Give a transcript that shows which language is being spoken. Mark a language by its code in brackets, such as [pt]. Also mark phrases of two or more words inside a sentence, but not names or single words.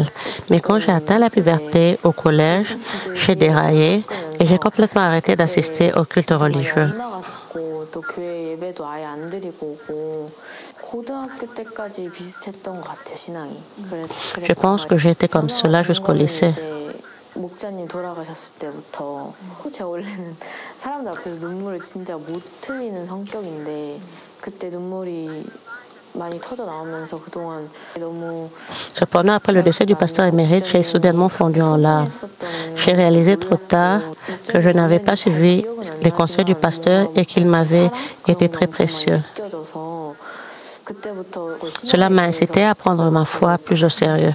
[fr] Mais quand j'ai atteint la puberté au collège, j'ai déraillé et j'ai complètement arrêté d'assister aux cultes religieux. Je pense que j'étais comme cela jusqu'au lycée. [ko] 목자님 돌아가셨을 때부터 제 원래는 사람들 앞에서 눈물을 진짜 못 흘리는 성격인데 그때 눈물이 많이 터져 나오면서 그동안 너무 [fr] Cependant, après le décès du pasteur émérite, j'ai soudainement fondu en larmes. J'ai réalisé trop tard que je n'avais pas suivi les conseils du pasteur et qu'il m'avait été très précieux. Cela m'a incité à prendre ma foi plus au sérieux.